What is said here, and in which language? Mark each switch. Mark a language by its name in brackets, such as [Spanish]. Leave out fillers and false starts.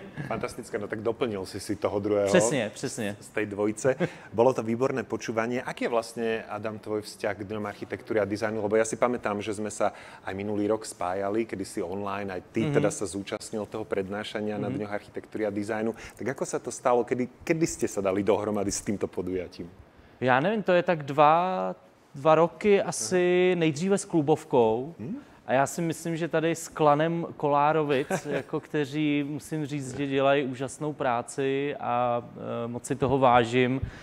[Slovak] Fantastické, no tak doplnil si toho druhého. Přesně. Z tej dvojice. Bolo to výborné počúvanie. Aký je vlastne, Adam, tvoj vzťah k Dňom architektúry a dizajnu? Lebo ja si pamätám, že sme sa aj minulý rok spájali, kedy si online, aj ty teda sa zúčastnil toho prednášania na Dňoch architektúry a dizajnu. Tak ako sa to stalo? Kedy ste sa dali dohromady s týmto podujatím? [Czech] Já nevím, to je tak dva roky asi nejdříve s Clubovkou. A já si myslím, že tady s klanem Kolárovic, jako kteří, musím říct, že dělají úžasnou práci a moc si toho vážím.